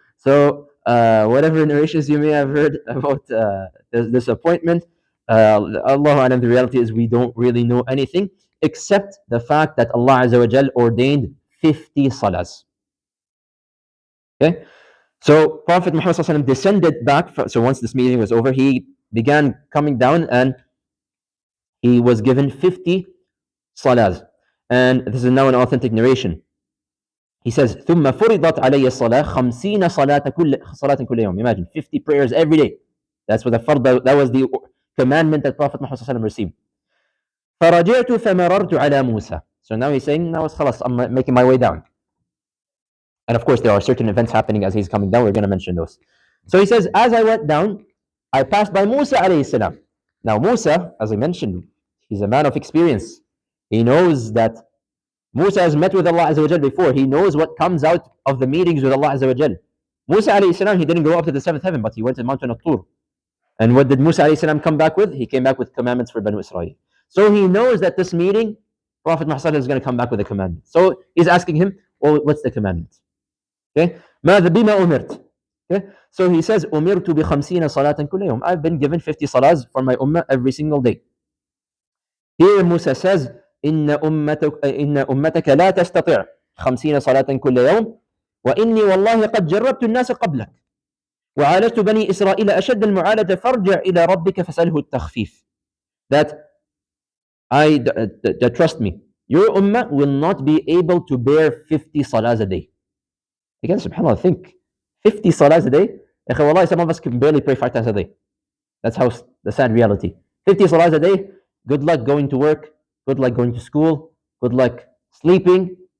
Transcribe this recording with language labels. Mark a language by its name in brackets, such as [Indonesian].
[English] So, whatever narrations you may have heard about this appointment, Allah alam, the reality is we don't really know anything except the fact that Allah Azza wa Jal ordained 50 salahs. Okay? So Prophet Muhammad ﷺ descended back. So once this meeting was over, he began coming down and he was given 50 salahs. And this is now an authentic narration. He says, [Arabic] ثم فرضت علي الصلاة 50 صلاة كل يوم. [English] Imagine 50 prayers every day. That's what that was the commandment that Prophet Muhammad ﷺ received. [Arabic] فرجعت فمررت على موسى. [English] So now he's saying, now خلاص, I'm making my way down. And of course, there are certain events happening as he's coming down. We're going to mention those. So he says, as I went down, I passed by Musa alayhi salam. Now Musa, as I mentioned, he's a man of experience. He knows that Musa has met with Allah Azza wa Jal before. He knows what comes out of the meetings with Allah Azza wa Jal. Musa alayhi salam, he didn't go up to the seventh heaven, but he went to the mountain of Tur. And what did Musa alayhi salam come back with? He came back with commandments for Banu Israel. So he knows that this meeting, Prophet Muhammad is going to come back with a commandment. So he's asking him, well, what's the commandment? Okay, [Arabic] ماذا بما أمرت. [English] Okay, so he says, [Arabic] أمرت ب50 صلاة كل يوم. [English] I've been given 50 salahs for my ummah every single day. Here Musa says, [Arabic] إن أمتك لا تستطيع 50 صلاة كل يوم وإني والله قد جربت الناس قبلك وعالجت بني إسرائيل أشد المعالجة فارجع إلى ربك فسأله التخفيف. [English] That trust me, your ummah will not be able to bear 50 salahs a day. Again, subhanAllah, think 50 salahs a day. Wallahi, some of us can barely pray 5 times a day. That's how the sad reality. 50 salahs a day, good luck going to work, good luck going to school, good luck sleeping.